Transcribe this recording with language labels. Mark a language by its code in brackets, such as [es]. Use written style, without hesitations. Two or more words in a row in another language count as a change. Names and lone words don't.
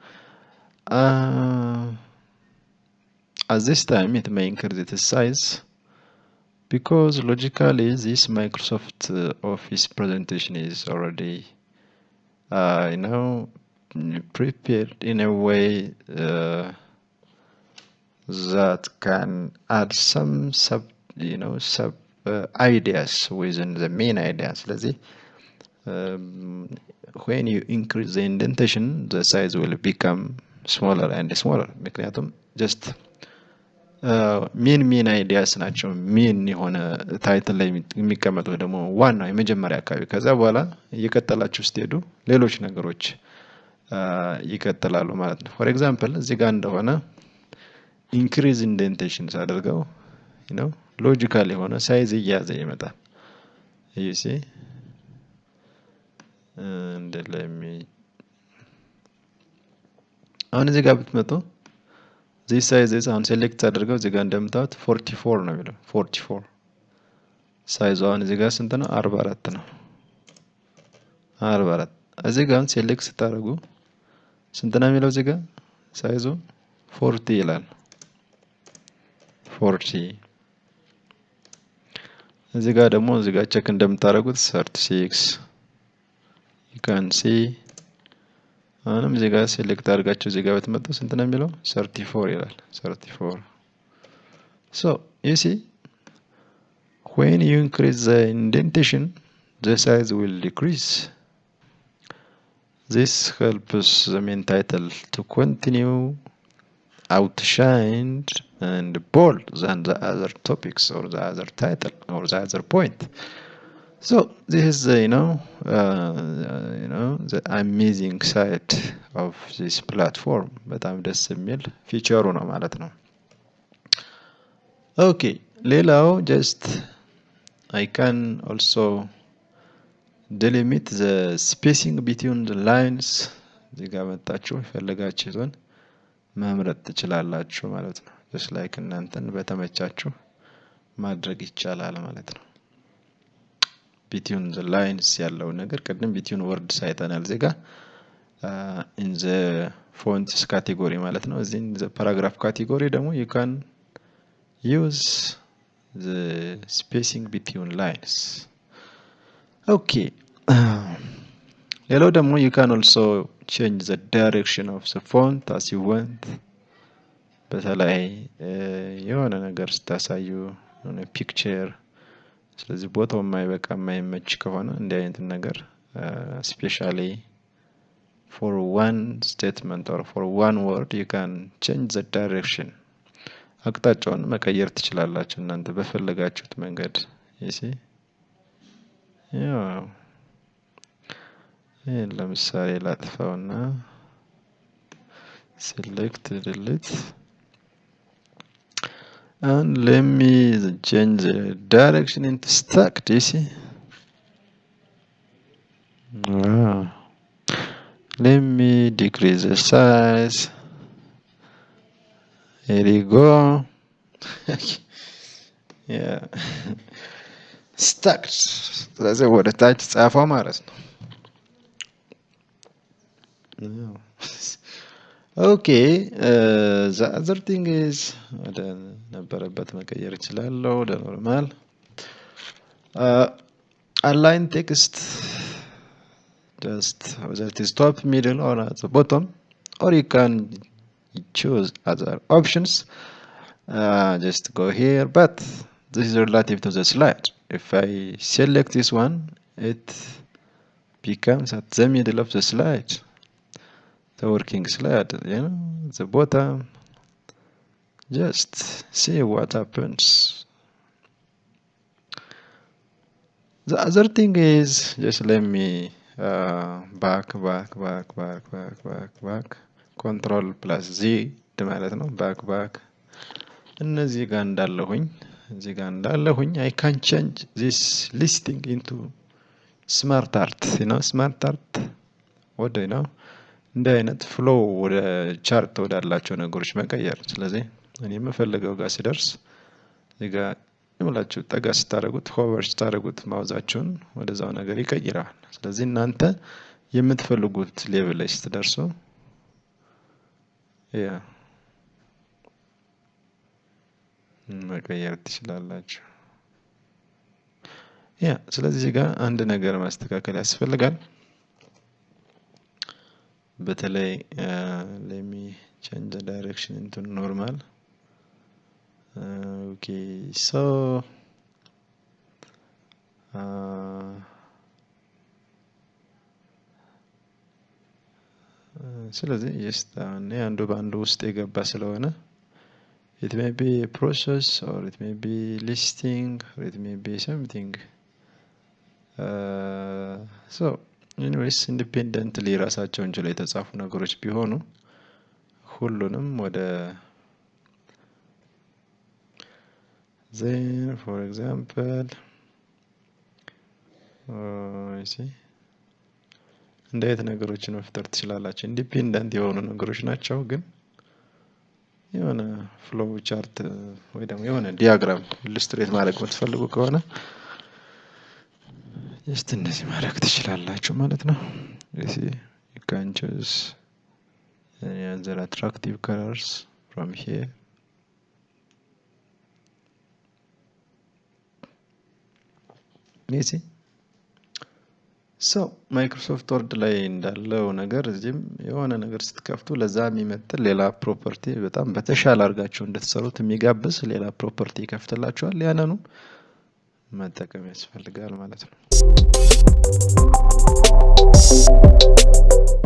[en] At this time it may increase its size because logically this Microsoft Office presentation is already prepared in a way that can add some sub ideas within the main ideas. ስለዚህ when you increase the indentation the size will become smaller and smaller ምክንያቱም just main ideas [am] ናቸው። ሜን የሆነ ታይትል ላይ የሚቀመጡት ደግሞ ዋና የመጀመሪያ አካባቢ ከዛ በኋላ እየቀጠላችሁ ስትሄዱ ሌሎች ነገሮች ይቀጥላሉ ማለት ነው። [en] for example [am] እዚህ ጋር እንደሆነ [en] increase indentation [am] ሳደርገው ሎጂካል የሆነ ሳይዝ እያዘ ይመጣል። [en] you see [am] አሁን እዚህ ጋር ብትመጡ [en] this size is [am] አሁን ሴሌክት አድርገው እዚህ ጋር እንደምታዩት 44 ነው የሚለው 44 ሳይዙ አሁን እዚህ ጋር ስንት ነው 44 ነው። 44 እዚህ ጋር ሴሌክት ስታደርጉ ስንት ነው የሚለው እዚህ ጋር ሳይዙ 40 ይላል 40 እዚህ ጋር ደግሞ እዚህ ጋር ቼክ እንደምታደርጉት 36 [en] you can see [am] አሁንም እዚህ ጋር ሴሌክት አድርጋችሁ እዚህ ጋር ብትመጡ ስንት ነው የሚለው 34 ይላል 34 [en] so you see when you increase the indentation the size will decrease. This helps the main title to continue outshined and bold than the other topics or the other title or the other point. So this is the, the amazing side of this platform. [am] በጣም ደስ የሚል ፊቸሩ ነው ማለት ነው። [en] Okay, ሌላው just I can also delimit the spacing between the lines. [am] እዚህ ጋር መጣችሁ የፈለጋችሁትን መምረጥ ትችላላችሁ ማለት ነው። [en] just like [am] እናንተን በተመቻችሁ ማድረግ ይቻላል ማለት ነው። [en] between the lines [am] ያለው ነገር ቅድም [en] between words [am] አይተናል እዚህ ጋር [en] in the fonts category [am] ማለት ነው። እዚህ [en] in the paragraph category [am] ደግሞ [en] you can use the spacing between lines. Okay. ሌላው ደግሞ you can also change the direction of the font as you want. [am] በተለይ የሆነ ነገር ስታሳዩ የሆነ ፒክቸር ስለዚህ ቦታው የማይበቃ የማይመች ከሆነ እንዲህ አይነት ነገር [en] especially for one statement or for one word you can change the direction. [am] አቅጣጫውን መቀየር ትችላላችሁ እናንተ በፈለጋችሁት መንገድ [en] you see [am] ያው ለምሳሌ ላጥፋውና [en] select delete and let me change the direction into stacked you see let me decrease the size here you go yeah stacked [am] ስለዚህ ወደ ታች ጻፈው ማለት ነው [en] okay the other thing is [am] ወደ ነበረበት መቀየር እችላለሁ ወደ ኖርማል [en] align text just that is top middle or at the bottom or you can choose other options just go here but this is relative to the slide if I select this one it becomes at the middle of the slide the working slide the bottom just see what happens. The other thing is just let me back control plus Z [am] ማለት ነው [en] back እነዚህ ጋር እንዳለሁኝ እዚህ ጋር እንዳለሁኝ I can change this listing into smart art smart art [am] ወደ እንደ አይነት ፍሎው ወደ ቻርት ወዳላቸው ነገሮች መቀየር ስለዚህ እኔ የምፈልገው ጋር ሲደርስ እዚህ ጋር ይመላችሁ ጠጋ ስታረጉት ሆቨር ስታረጉት ማውዛችሁን ወደዛው ነገር ይቀይራል ስለዚህ እናንተ የምትፈልጉት ሌቭል ላይ ስትደርሱ መቀየር ትችላላችሁ ስለዚህ እዚህ ጋር አንድ ነገር ማስተካከል ያስፈልጋል በተለይ [en] let me change the direction into normal okay so [am] ስለዚህ አንዱ ባንዱ ውስጥ የገባ ስለሆነ [en] it may be a process or it may be listing or it may be something so anyways independently [am] ራሳቸውን ችለው የተጻፉ ነገሮች ቢሆኑ ሁሉንም ወደ [en] then for example you see [am] እንዴት ነገሮችን መፍጠር ትችላላችሁ ኢንዲፔንደንት የሆኑ ነገሮች ናቸው ግን የሆነ [en] flow chart [am] ወይ ደግሞ የሆነ ዲያግራም ኢሉስትሬት ማድረግ የምትፈልጉ ከሆነ just እንደዚህ ማድረግ ትችላላችሁ ማለት ነው። [en] you can choose any other attractive colors from here. you see [am] ማይክሮሶፍት ወርድ ላይ እንዳለው ነገር እዚህም የሆነ ነገር ስትከፍቱ ለዛ የሚመጥን ሌላ ፕሮፐርቲ በጣም በተሻለ አድርጋችሁ እንድትሰሩት የሚጋብዝ ሌላ ፕሮፐርቲ ይከፍትላችኋል። ያንኑ መጠቀም ያስፈልጋል ማለት ነው።